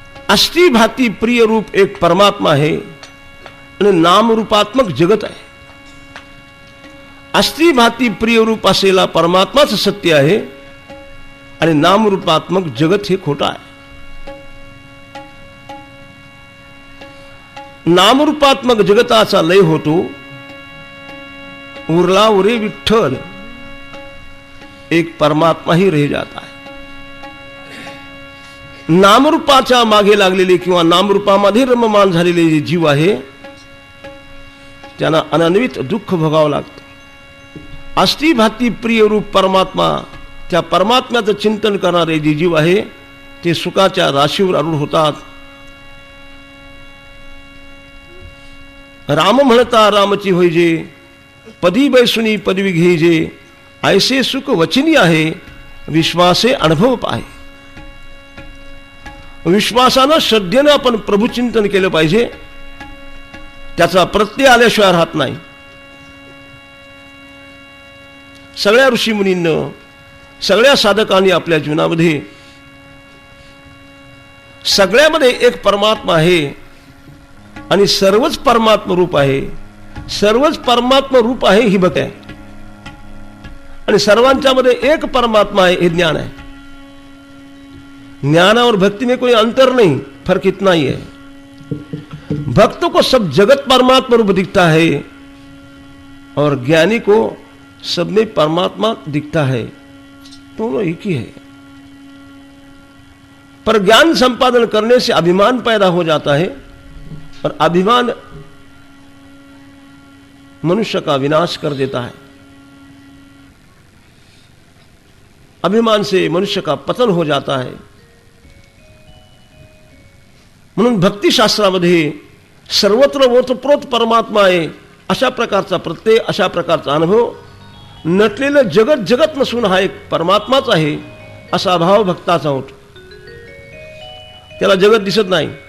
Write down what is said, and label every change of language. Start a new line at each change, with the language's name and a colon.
Marathi: अस्थि भाती प्रिय रूप एक परमात्मा है आणि नाम रूपात्मक जगत आहे। अस्थि भाती प्रिय रूप असलेला परमात्माच सत्य आहे आणि नाम रूपात्मक जगत हे खोटा आहे। नामरूपात्मक जगताचा लय होतो, उरला उरे विठ्ठल,
Hindi: एक परमात्मा ही रह जाता है।
Marathi: नामरूपाच्या मागे लागलेले किंवा नामरूपामध्ये रममान झालेले जे जीव आहे त्यांना अनन्वित दुःख भोगावं लागतं। अस्थि भाती प्रिय रूप परमात्मा, त्या परमात्म्याचं चिंतन करणारे जे जीव आहे ते सुखाच्या राशीवर आरूढ होतात। राम म्हणता रामची होईजे, पदी बैसुनी पदवी घेईजे, ऐसे सुख वचनी आहे, विश्वासे अनुभव पाहे। विश्वासानं श्रद्धेनं आपण प्रभुचिंतन केलं पाहिजे, त्याचा प्रत्यय आल्याशिवाय राहत नाही। सगळ्या ऋषीमुनींना, सगळ्या साधकांनी आपल्या जीवनामध्ये सगळ्यामध्ये एक परमात्मा आहे आणि सर्वच परमात्मा रूप आहे। सर्वच परमात्मा रूप आहे ही भक्ती आहे आणि सर्वांच्या मध्ये
Hindi: एक परमात्मा है, ये ज्ञान है। ज्ञान और भक्ति में कोई अंतर नहीं, फर्क इतना ही है। भक्त को सब जगत परमात्मा रूप दिखता है और ज्ञानी को सब में परमात्मा दिखता है, दोनों एक ही है। पर ज्ञान संपादन करने से अभिमान पैदा हो जाता है और अभिमान मनुष्य का विनाश कर देता है। अभिमान से मनुष्य का पतन हो जाता है।
Marathi: म्हणून भक्ती शास्त्रामध्ये सर्वत्र ओतप्रोत परमात्मा आहे अशा प्रकारचा प्रत्यय, अशा प्रकारचा अनुभव, नटलेलं जगत जगत नसून हा एक परमात्माच आहे असा भाव भक्ताचा होतो। त्याला जगत दिसत नाही,